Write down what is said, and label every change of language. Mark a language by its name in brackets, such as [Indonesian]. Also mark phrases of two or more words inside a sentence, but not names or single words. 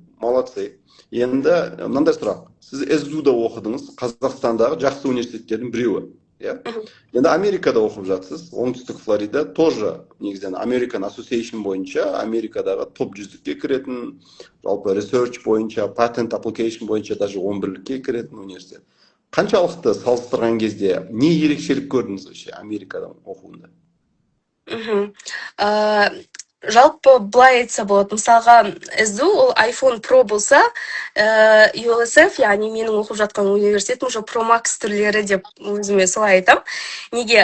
[Kazakh] Молодцы. Енді мынандай сұрақ. Сіз СДУ-да оқыдыңыз, Қазақстандағы жақсы университеттердің біреуі. Иә? Енді Америкада оқып жатсыз, оңтүстік Флорида тоже негізінен [English] American Association [Kazakh] бойынша Америкадағы топ 100-ке кіретін, жалпы research бойынша, [English] patent application [Kazakh] бойынша даже 11-ке кіретін университет. Қаншалықты салыстырған кезде не ерекшелік көрдіңіз вообще Америкадан оқуында? Жалпы былай айтса болады, мысалға СДУ ол iPhone Pro болса, USF, яғни менің оқып жатқан университетім уже Pro Max түрлері деп өзіме солай айтам. Неге?